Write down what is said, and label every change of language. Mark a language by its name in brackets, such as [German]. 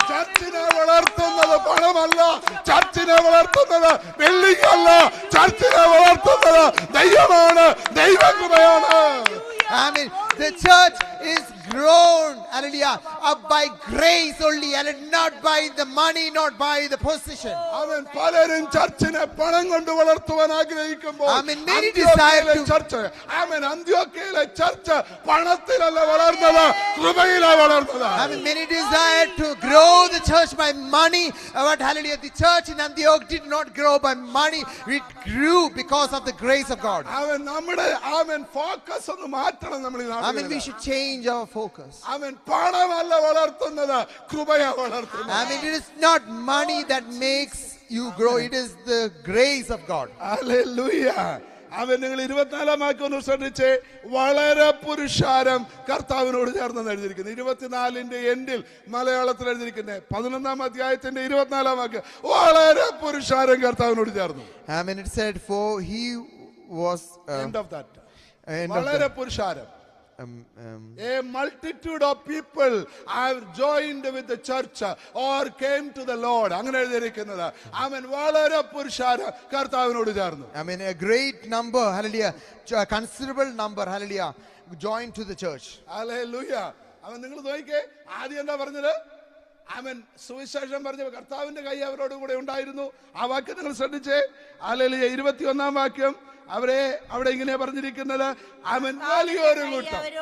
[Malayalam] ചർച്ചിനെ വളർത്തുന്നത് പണമല്ല, ചർച്ചിനെ വളർത്തുന്നത് ബിൽഡിംഗ് അല്ല, ചർച്ചിനെ വളർത്തുന്നത് ദൈവമാണ്, ദൈവകൃപയാണ്. [English] I mean, the church is grown, hallelujah, up by grace only, and not by the money, not by the position. [Malayalam] അവൻ പലരും ചർച്ചിനെ പണം കൊണ്ട് വളർത്തുവാൻ ആഗ്രഹിക്കുമ്പോൾ [English] I mean, many desire to [Malayalam] church അന്ത്യോക്യയിലെ church പണത്തിലല്ല വളർന്നത്, കൃപയിലാണ് വളർന്നത്. [English] I mean, many desire to grow the church by money, but hallelujah, the church in Antioch did not grow by money, it grew because of the grace of God. [Malayalam] അവൻ നമ്മുടെ focus ഒന്ന് മാറ്റണം. നമ്മൾ [English] I mean, we should change our focus. [Malayalam] അവൻ പണമല്ല വളർത്തുന്നത്, കൃപയാ വളർത്തുന്നത്. [English] I mean, it is not money that makes you grow, it is the grace of God. [Malayalam] Hallelujah. അവൻ നിങ്ങൾ 24 വാക്യം ശ്രദ്ധിച്ച്, വളരെ പുരുഷാരം കർത്താവിനോട് ചേർന്ന് എഴുതിയിരിക്കുന്നു. 24 എൻഡിൽ മലയാളത്തിൽ എഴുതിയിരിക്കുന്നത് 11 അധ്യായത്തിന്റെ 24 വാക്യം, വളരെ പുരുഷാരം കർത്താവിനോട് ചേർന്നു. [English] I mean, it said, for he was End of that. end of [Malayalam] വളരെ [English] the- [Malayalam] പുരുഷാരം. [English] A multitude of people have joined with the church or came to the Lord. [Malayalam] അങ്ങനെ എഴുതിയിരിക്കുന്നത്. അവൻ വളരെ പുരുഷാരം കർത്താവിനോട് ചേർന്നു. [English] I mean, a great number, hallelujah, a considerable number, hallelujah, joined to the church. [Malayalam] Hallelujah. അവൻ നിങ്ങൾ നോക്കിക്കേ, ആദ്യം എന്താ പറഞ്ഞത്? അവൻ സുവിശേഷം പറഞ്ഞ കർത്താവിന്റെ കൈ അവരോട് കൂടെ ഉണ്ടായിരുന്നു. ആ വാക്യം നിങ്ങൾ ശ്രദ്ധിച്ചേ. ഹല്ലേലൂയ. 21 വാക്യം അവരെ അവിടെ ഇങ്ങനെ പറഞ്ഞിരിക്കുന്നത്, അവൻ വലിയൊരു കൂട്ടം